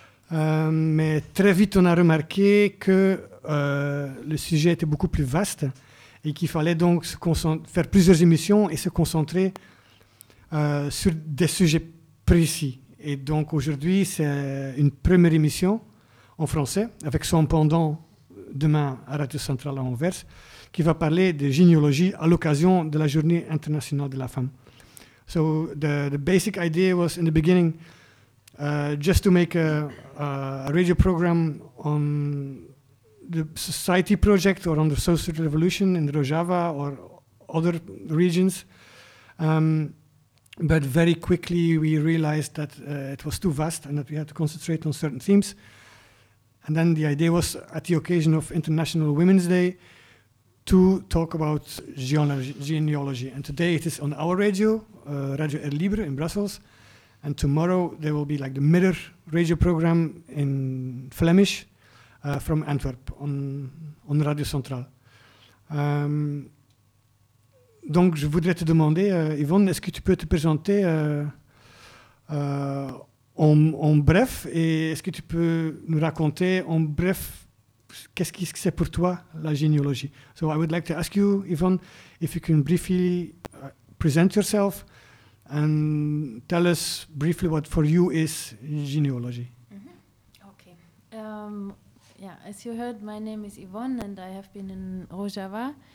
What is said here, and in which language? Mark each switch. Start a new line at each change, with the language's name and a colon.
French: Mais très vite, on a remarqué que le sujet était beaucoup plus vaste et qu'il fallait donc faire plusieurs émissions et se concentrer sur des sujets précis. Et donc aujourd'hui, c'est une première émission en français avec son pendant demain à Radio Centrale à Anvers qui va parler de généalogie à l'occasion de la Journée internationale de la femme.
English: So the basic idea was in the beginning just to make a radio program on the society project or on the social revolution in Rojava or other regions. But very quickly we realized that it was too vast and that we had to concentrate on certain themes. And then the idea was at the occasion of International Women's Day to talk about genealogy. And today it is on our radio, Radio Air Libre in Brussels. And tomorrow there will be like the mirror radio program in Flemish from Antwerp on Radio Centrale.
French: Donc je voudrais te demander, Yvonne, est-ce que tu peux te présenter en bref et est-ce que tu peux nous raconter en bref qu'est-ce que c'est pour toi la généalogie?
English: So I would like to ask you, Yvonne, if you can briefly present yourself. And tell us briefly what for you is genealogy. Mm-hmm. Okay. As you heard, my name is Yvonne and I have been in Rojava.